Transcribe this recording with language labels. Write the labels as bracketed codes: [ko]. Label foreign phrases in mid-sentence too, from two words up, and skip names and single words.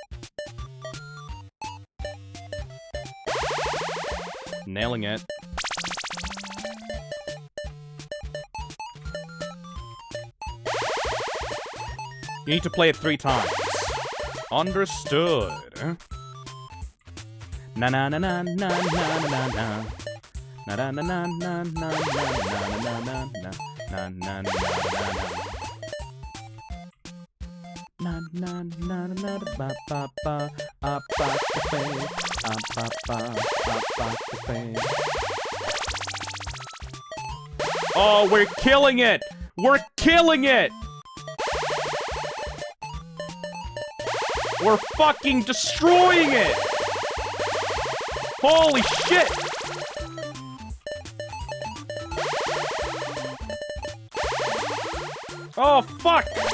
[en] Nailing it. You need to play it 3 times. Understood. Na na na na na na na na. Na na na na na na na na na na na na na na. na na na ba ba ba cafe ba cafe. Oh, we're killing it! We're killing it! We're fucking destroying it! Holy shit! Oh, fuck!